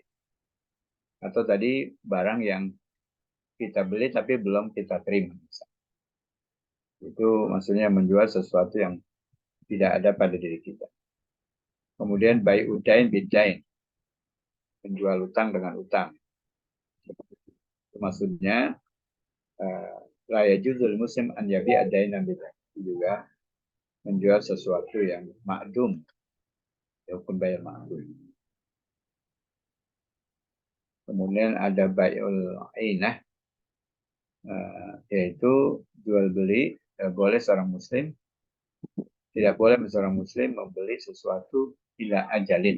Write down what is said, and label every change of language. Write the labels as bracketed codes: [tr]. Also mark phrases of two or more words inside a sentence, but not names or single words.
[id] Atau tadi barang yang kita beli tapi belum kita terima. Itu maksudnya menjual sesuatu yang tidak ada pada diri kita. Kemudian [ar] بيع الدين بالدين. [id] Menjual utang dengan utang. Itu maksudnya [ar] لا يجوز المسلم أن يبيع الدين بالدين. [id] Juga menjual sesuatu yang ma'dum. Hukum bayar ma'dum. Kemudian ada [ar] بيع العينة, [id] yaitu jual beli. Boleh seorang muslim, tidak boleh seorang muslim membeli sesuatu [ar] إلى أجل.